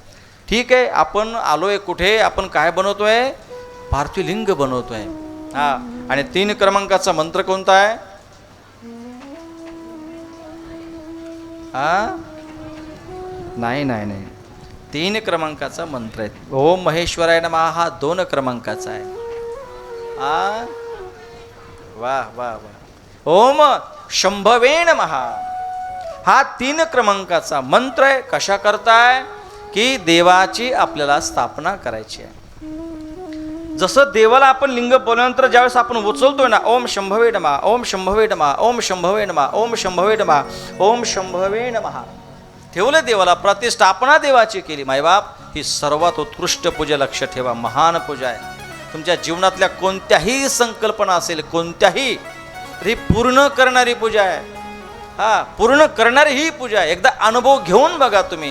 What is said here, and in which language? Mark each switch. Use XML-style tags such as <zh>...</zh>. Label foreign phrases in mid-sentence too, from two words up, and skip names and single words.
<mr>ठीक आहे, आपण आलोय कुठे? आपण काय बनवतोय? पार्थिवलिंग बनवतोय. हा आणि 3 क्रमांकाचा मंत्र कोणता आहे? हा नाही नाही नाही 3 क्रमांकाचा मंत्र आहे.</mr> <sa>ओम महेश्वराय नमः</sa> <mr>हा 2 क्रमांकाचा आहे. हा वा वा वा.</mr> <sa>ओम शंभवे नमः</sa> <mr>हा 3 क्रमांकाचा मंत्र आहे. कशा करताय? की देवाची आपल्याला स्थापना करायची आहे. जसं देवाला आपण लिंग बोलल्यानंतर ज्यावेळेस आपण उचलतोय ना,</mr> <sa>ओम शंभवे नमः, ओम शंभवे नमः, ओम शंभवे नमः, ओम शंभवे नमः, ओम शंभवे नमः</sa> <mr>ठेवलं देवाला, प्रतिष्ठापना देवाची केली. मायबाप ही सर्वात उत्कृष्ट पूजा, लक्ष ठेवा, महान पूजा आहे. तुमच्या जीवनातल्या कोणत्याही संकल्पना असेल, कोणत्याही ही पूर्ण करणारी पूजा आहे. हा पूर्ण करणारी ही पूजा आहे. एकदा अनुभव घेऊन बघा तुम्ही.</mr>